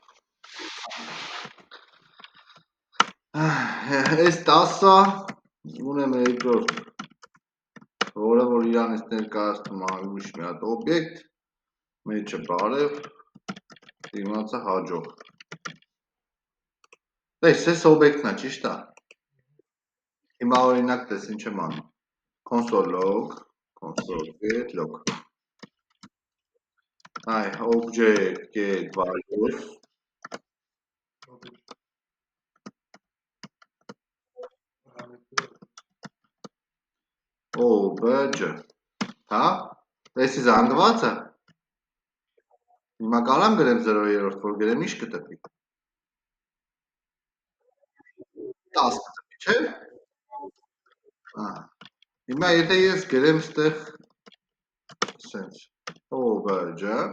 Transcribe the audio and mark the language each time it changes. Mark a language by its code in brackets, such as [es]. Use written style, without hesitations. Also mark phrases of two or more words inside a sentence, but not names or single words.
[hy] Այս 10-ը ունեմ երկրորդ, որը որ իրանից ներկայացնում է ուրիշ մի հատ օբյեկտ, մեջը բարև, դիմացը հաջող։ Տես, այս օբյեկտն է, ճիշտ է։ Հիմա օրինակ տես ինչ եմ անում։ [en] Console log, console get log։ [hy] Այ [en] object get values obj, [hy] հա? Էսի զանգված է։ Հիմա կարամ գրեմ 0-րդ, որ գրեմ ինչ կտպի։ 10 կտպի, չէ՞։ Հիմա եթե ես գրեմ ստեղ սենց obj